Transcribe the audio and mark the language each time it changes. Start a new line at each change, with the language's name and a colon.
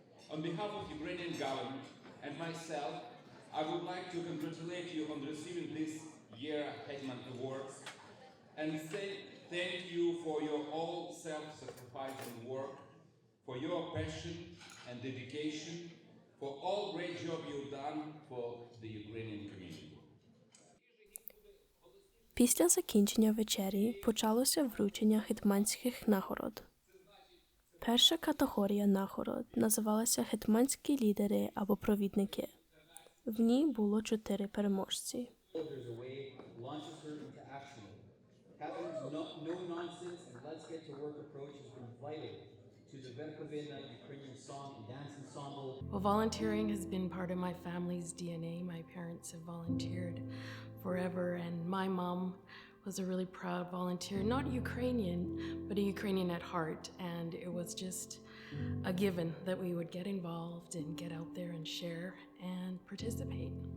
English: On behalf of the Ukrainian government and myself, I would like to congratulate you on receiving this year Hetman Awards and say thank you for your all self-sacrificing work, for your passion and dedication, for all great job you've done for the Ukrainian community.
Ukrainian: Після закінчення вечері почалося вручення гетьманських нагород. Перша категорія нагород називалася «Гетьманські лідери» або «провідники». В ній було 4 переможці.
English: There's a way launches her into action. Catherine's no nonsense and let's get to work approach has been vital to the Verkhovena Ukrainian song and dance ensemble. Well, volunteering has been part of my family's DNA. My parents have volunteered forever, and my mom was a really proud volunteer, not Ukrainian, but a Ukrainian at heart, and it was just a given that we would get involved and get out there and share and participate.